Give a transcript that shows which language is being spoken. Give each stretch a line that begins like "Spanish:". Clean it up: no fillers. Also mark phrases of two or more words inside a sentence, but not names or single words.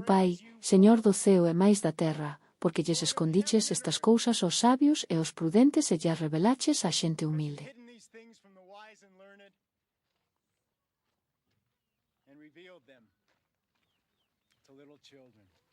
Galician: Pai, Señor do ceo e máis da terra, porque lles escondiches estas cousas aos sabios e aos prudentes e lles revelaches á xente humilde.
English: Hidden these things from the wise and learned and revealed them to little children.